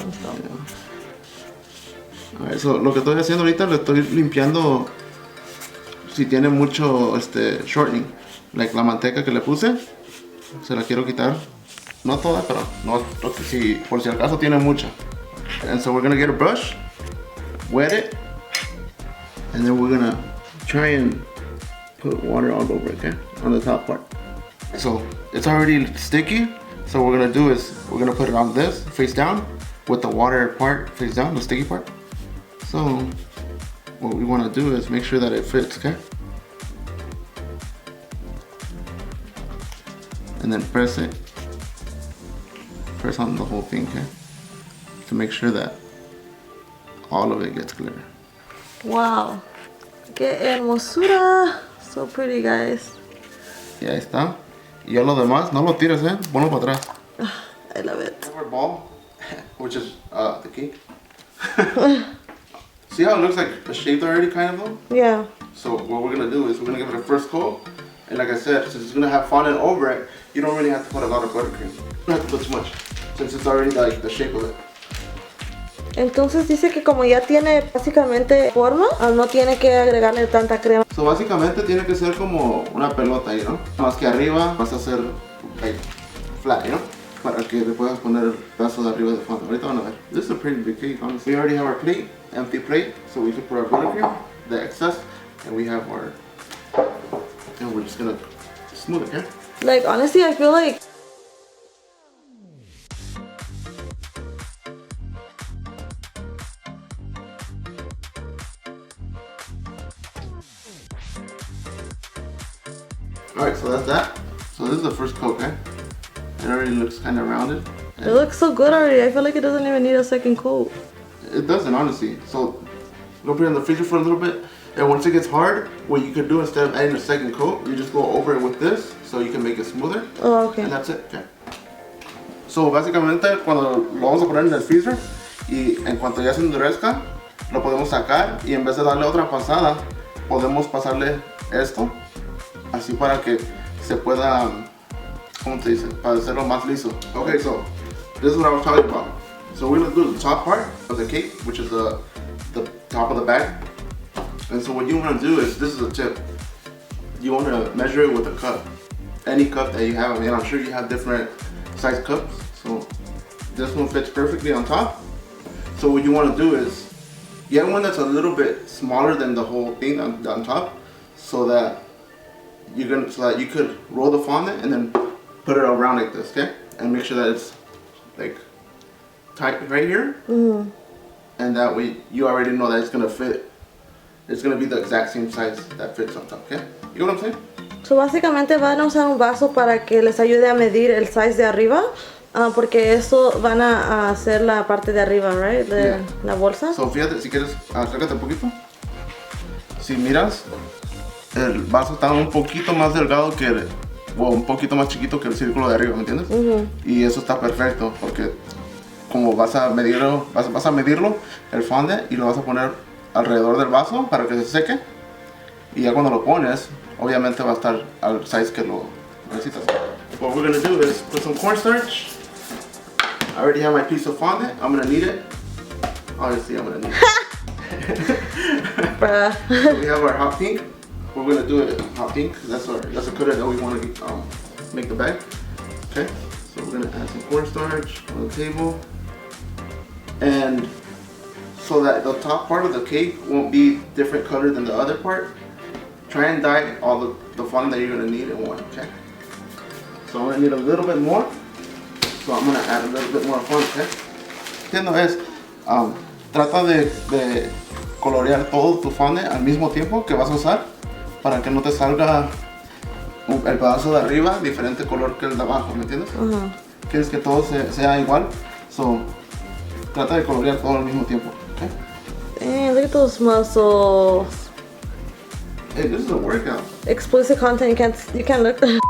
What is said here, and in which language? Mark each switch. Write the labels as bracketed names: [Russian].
[English] So. [Spanish] Eso, lo que estoy haciendo ahorita, le estoy limpiando si tiene mucho shortening, like la manteca que le puse, se la quiero quitar, no toda, pero no, si, por si acaso tiene mucha. [English] And so we're gonna get a brush, wet it, and then we're gonna try and put water all over, okay, on the top part. So it's already sticky, so what we're gonna do is we're gonna put it on this face down with the water part face down, the sticky part. So what we want to do is make sure that it fits, okay? And then press it. Press on the whole thing, okay? To make sure that all of it gets glitter. Wow, [Spanish] qué hermosura. [English] So pretty, guys. [Spanish] Y ahí está. Y ya lo demás, no lo tires, ponlo para atrás. [English] I love it. Our ball, which is the cake. See how it looks like shaved already, kind of though? Yeah. So what we're gonna do is we're gonna give it a first coat, and like I said, since it's gonna have fondant over it, you don't really have to put a lot of buttercream. You don't have to put too much, since it's already like the shape of it. [Spanish] Entonces dice que como ya tiene básicamente forma, no tiene que agregarle tanta crema. So básicamente tiene que ser como una pelota ahí, ¿no? Más que arriba vas a hacer [English] like flat, you know? [Spanish] Para que le puedas poner el pedazo de arriba de fondo. Ahorita van a ver. [English] This is a pretty big cake, honestly. We already have our plate, empty plate, so we can put our buttercream, the excess, and we have our, and we're just gonna smooth it, okay? Like, honestly, I feel like Alright, so that's that. So this is the first coat, okay? It already looks kind of rounded. it looks so good already. I feel like it doesn't even need a second coat. It doesn't, honestly. So go put it in the freezer for a little bit. And once it gets hard, what you could do instead of adding a second coat, you just go over it with this so you can make it smoother. Oh, okay. And that's it, okay. [Spanish] So básicamente cuando lo vamos a poner en el freezer y en cuanto ya se endurezca, lo podemos sacar y en vez de darle otra pasada, podemos pasarle esto así para que se pueda, ¿cómo se dice? Para hacerlo más liso. [English] Okay, so this is what I was talking about. So we're gonna do the top part of the cake, which is the top of the bag. And so what you want to do is, this is a tip. You want to measure it with a cup. Any cup that you have. I mean, I'm sure you have different size cups. So this one fits perfectly on top. So what you want to do is, get one that's a little bit smaller than the whole thing on top, so that you could roll the fondant and then put it around like this, okay? And make sure that it's like tight right here. Mm-hmm. And that way you already know that it's gonna fit. It's gonna be the exact same size that fits on top, okay? You know what I'm saying? [Spanish] So básicamente van a usar un vaso para que les ayude a medir el size de arriba, porque eso van a hacer la parte de arriba, right? De la bolsa. So fíjate, si quieres, acércate un poquito. Si miras, el vaso está un poquito más delgado o un poquito más chiquito que el círculo de arriba, ¿me entiendes? Uh-huh. Y eso está perfecto porque como vas a medirlo, el fondant, y lo vas a poner alrededor del vaso para que se seque, y ya cuando lo pones obviamente va a estar al size que lo necesitas. [English] What we're gonna do is put some cornstarch. I already have my piece of fondant. I'm gonna need it. Obviously I'm gonna need it. So we have our hot pink. We're gonna do it hot pink. That's the color that we want to make the bag. Okay, so we're gonna add some cornstarch on the table, and so that the top part of the cake won't be different color than the other part, try and dye all the fondant that you're gonna need in one, okay? So I'm gonna need a little bit more, so I'm gonna add a little bit more fondant, okay? [Spanish] Entiendo es, trata de colorear todo tu fondant al mismo tiempo que vas a usar, para que no te salga el pedazo de arriba diferente color que el de abajo, ¿me entiendes? Uh-huh. Quieres que todo sea igual, so trata de colorear todo al mismo tiempo. [English] Damn, look at those muscles. Hey, this is a workout. Explicit content, you can't look.